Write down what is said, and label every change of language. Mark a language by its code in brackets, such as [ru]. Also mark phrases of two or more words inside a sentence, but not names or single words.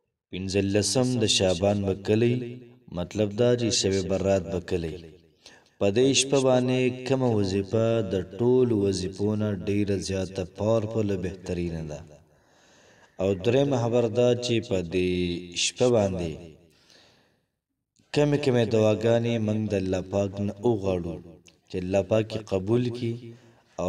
[ps] پنځلسم د شعبان به کلی مطلب دا چې شب برات به کلی په دې شپه باندې کومه وظیفه د ټولو وظیفو نه ډیره زیاته پاورفل او بهترینه ده او درېیمه خبر دا چې په دې شپه باندې کمې دعاګانې موږ د الله پاک نه وغواړو چې الله پاک قبول کړي او